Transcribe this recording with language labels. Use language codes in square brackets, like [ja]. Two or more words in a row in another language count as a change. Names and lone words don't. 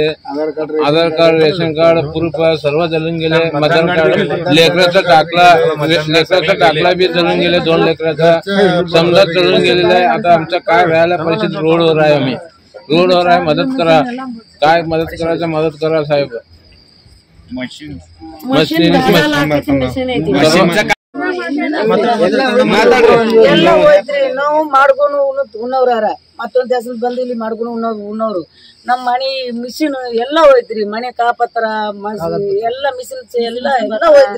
[mr] आधार कार्ड, [en] ration card, proof [mr] सर्व जळून गेले। मतदान कार्ड, लेकराचा टाकला बी जळून गेले। 2 लेकराचा समजा जळून गेलेला आहे। आता आमचा काय व्हायला परिस्थिती रोडवर आहे। आम्ही रोडवर आहे, मदत करा। काय मदत करायचं, मदत करा साहेब। मशीन [kn] ಎಲ್ಲ ಹೋಯ್ತ್ರಿ ನಾವು ಮಾಡ್ಕೊಂಡು ಉಣ್ಣವ್ರಾರ ಮತ್ತೊಂದ್ ದೇಶದ ಬಂದಿಲ್ಲಿ ಮಾಡ್ಕೊಂಡು ಉಣ್ಣವ್ರು ನಮ್ಮ ಮನೆ ಮಿಷಿನ್ ಎಲ್ಲ ಹೋಯ್ತ್ರಿ। ಮನೆ ಕಾಪತ್ರ ಎಲ್ಲ ಮಿಷಿನ್ ಎಲ್ಲ ಹೋಯ್ತ್ರಿ।